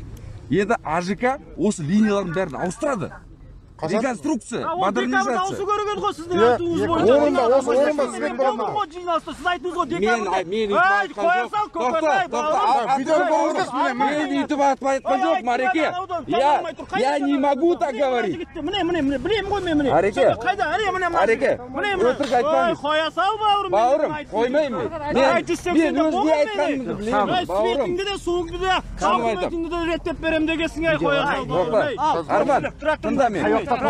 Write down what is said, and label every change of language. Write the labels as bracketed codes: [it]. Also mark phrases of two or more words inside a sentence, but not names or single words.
[kk] Енді АЖК осы линиялардың бәрін ауыстырады. Реконструкция, модернизация. Дауысы көрген ғой сіздің айтуыңыз бойынша. Орында сізбен бұрын. Жиналысты сіз айтуыңыз ғой. Мен үйтіп айтқан жоқ, Мареке. [ru] Я не могу так говорить. [kk] Міне, білем ғой мен міне. Ареке, Ареке, өтірік айтпаңыз. Қоя сал бауырым. Бауырым, қоймаймын мен. Мен өзге айтқанымды білемін, бауырым. Светіңді де, суыңды да, шақыметіңді де реттеп берем дегесің ай, қоя сал бауырым. Арман, тыңда мен.